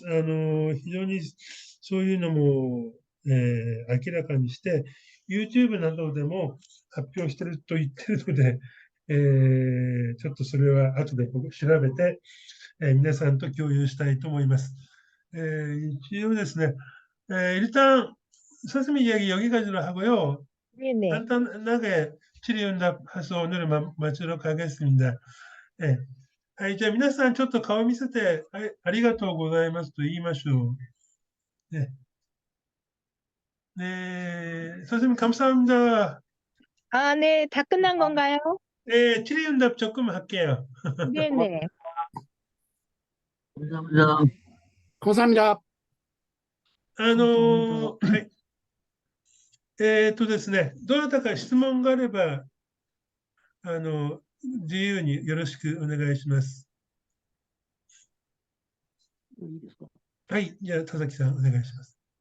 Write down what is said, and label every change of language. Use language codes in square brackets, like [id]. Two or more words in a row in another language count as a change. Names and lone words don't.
[ja] 非常にそういうのも、明らかにして、YouTube などでも発表してると言ってるので、ちょっとそれは後で僕調べて、皆さんと共有したいと思います。一応ですね, [ko] 일단 선생님 이야기 여기까지로 하고요. 네네. 간단하게 질의응답해서 오늘 마치도록 하겠습니다. 네. [ja] はい、じゃあ皆さんちょっと顔見せて、ありがとうございますと言いましょう。 [ko] ね。네, 선생님 감사합니다. 아, 네, 다 끝난 건가요? 네, 질의응답 조금 할게요. 네네. 감사합니다. 감사합니다. [ja] はい。ですね、どなたか質問があれば、自由によろしくお願いします。いいですか。はい、じゃあ田崎さんお願いします。